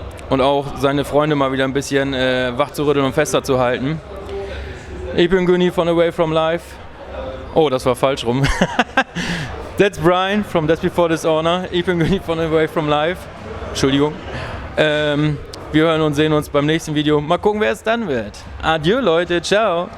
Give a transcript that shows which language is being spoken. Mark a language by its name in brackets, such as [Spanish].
[German] und auch seine Freunde mal wieder ein bisschen wach zu rütteln und fester zu halten. Ich bin Günni von Away From Life. Oh, das war falsch rum. [English] That's Bryan from That's Before Dishonor. [German] Ich bin Günni von Away From Life. Entschuldigung. Wir hören und sehen uns beim nächsten Video. Mal gucken, wer es dann wird. Adieu, Leute. Ciao.